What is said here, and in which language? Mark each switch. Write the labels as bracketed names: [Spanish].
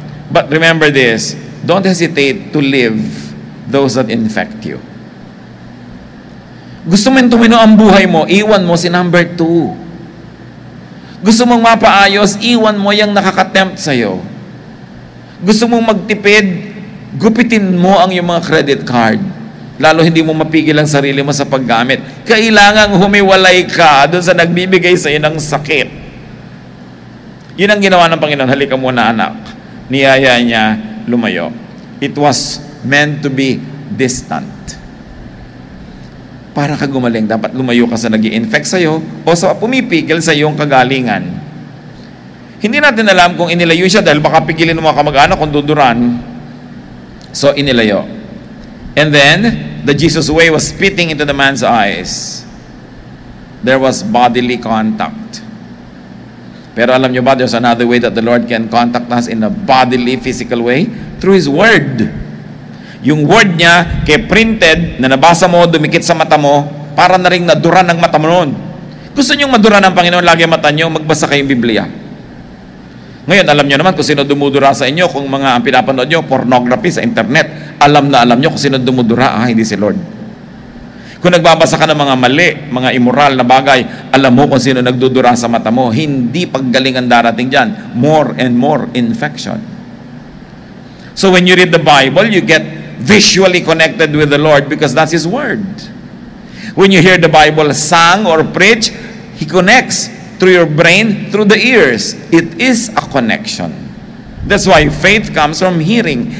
[English] But remember this, don't hesitate to leave those that infect you. [Filipino] Gusto mong tumino ang buhay mo, iwan mo si number 2. Gusto mong mapaayos, iwan mo yung nakakatempt sa'yo. Gusto mong magtipid, gupitin mo ang iyong mga credit card. Lalo hindi mo mapigil ang sarili mo sa paggamit. Kailangang humiwalay ka doon sa nagbibigay sa'yo ng sakit. Yun ang ginawa ng Panginoon. Halika muna, anak. Niyaya niya lumayo. [English] It was meant to be distant. [Filipino] Para ka gumaling, dapat lumayo ka sa nag-i-infect sa'yo o sa pumipigil sa iyong kagalingan. Hindi natin alam kung inilayo siya dahil baka pigilin ng mga kamag-anak kung duduran. So, inilayo. [English] And then, the Jesus way was spitting into the man's eyes. There was bodily contact. [Filipino] Pero alam nyo ba, [English] there's another way that the Lord can contact us in a bodily, physical way? Through His Word. [Filipino] Yung word niya, kay printed, na nabasa mo, dumikit sa mata mo, para na rin nadura ng mata mo noon. Gusto niyong madura ng Panginoon, lagi ang mata niyo, magbasa kayong Biblia. Ngayon, alam niyo naman kung sino dumudura sa inyo, kung mga ang pinapanood niyo, pornography sa internet, alam niyo kung sino dumudura, hindi si Lord. Kung nagbabasa ka ng mga mali, mga immoral na bagay, alam mo kung sino nagdudura sa mata mo. Hindi paggaling ang darating dyan. [English] More and more infection. So when you read the Bible, you get visually connected with the Lord because that's His Word. When you hear the Bible sung or preached, He connects through your brain, through the ears. It is a connection. That's why faith comes from hearing.